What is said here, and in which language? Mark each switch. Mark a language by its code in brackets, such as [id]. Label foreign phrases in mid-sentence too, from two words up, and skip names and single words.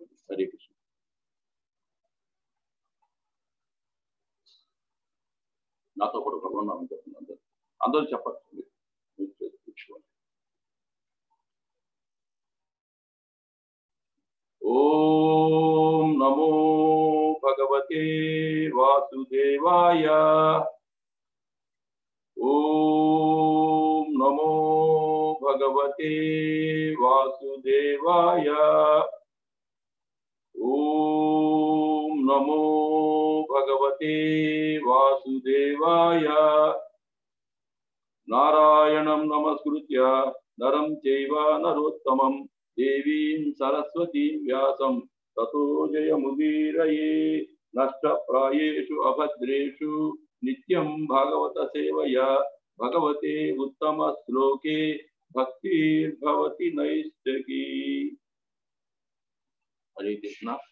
[sa] హరే కృష్ణ. [te] నాతో పాటు భగవన్నామని చెప్తున్నాను. అందరూ చెప్పండి. [sa] ఓం నమో భగవతే వాసుదేవాయ. ఓం నమో భగవతే వాసుదేవాయ. ఓం నమో భగవతే వాసుదేవాయ. నారాయణం నమస్కృత్య నరం చైవ నరోత్తమం దేవీం సరస్వతీం వ్యాసం తతో జయముదీరయే. నష్టప్రాయేషు అభద్రేషు నిత్యం భాగవత సేవయా భగవతే ఉత్తమ శ్లోకే భక్తిర్భవతి నైష్టకీ. హరే కృష్ణ.